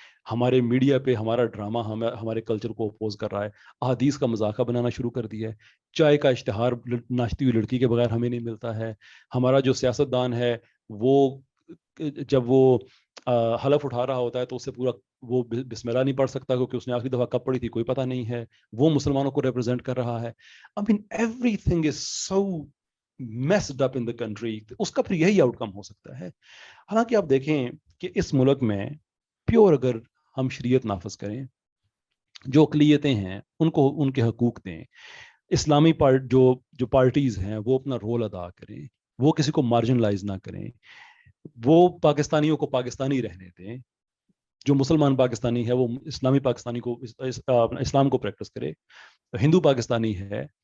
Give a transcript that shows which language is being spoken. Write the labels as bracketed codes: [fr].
[ur] ہمارے میڈیا پہ ہمارا ڈرامہ ہمارے کلچر کو اپوز کر رہا ہے, احادیث کا مذاقہ بنانا شروع کر دیا ہے, چائے کا اشتہار ناشتی ہوئی لڑکی کے بغیر ہمیں نہیں ملتا ہے. ہمارا جو سیاستدان ہے وہ جب وہ حلف اٹھا رہا ہوتا ہے تو اس سے پورا وہ بسم اللہ نہیں پڑھ سکتا کیونکہ اس نے آخری دفعہ کب پڑھی تھی کوئی پتہ نہیں ہے. وہ مسلمانوں کو ریپرزینٹ کر رہا ہے. [en] I mean everything is so messed up in the country. [ur] اس کا پھر یہی آؤٹ کم ہو سکتا ہے. حالانکہ آپ دیکھیں کہ اس ملک میں پیور اگر ہم شریعت نافذ کریں, جو اقلیتیں ہیں ان کو ان کے حقوق دیں, اسلامی جو پارٹیز ہیں وہ اپنا رول ادا کریں, وہ کسی کو مارجنلائز نہ کریں, وہ پاکستانیوں کو پاکستانی رہنے دیں, جو مسلمان پاکستانی ہے وہ اسلامی پاکستانی کو اسلام کو پریکٹس کرے, ہندو پاکستانی ہے